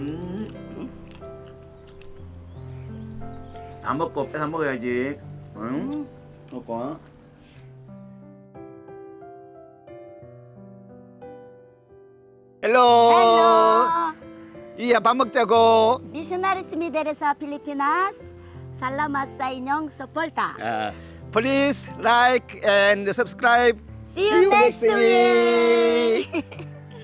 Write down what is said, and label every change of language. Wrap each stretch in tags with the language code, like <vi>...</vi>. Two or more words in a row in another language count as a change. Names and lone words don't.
<ko>다 먹고 뺏어 먹어야지. 응? 먹고. 헬로. 이야 밥 먹자고.</ko> <ceb>Missionaries Mideresa Pilipinas, salamat sa inyong suporta.</ceb> <en>Please like and subscribe. See you next week!</en>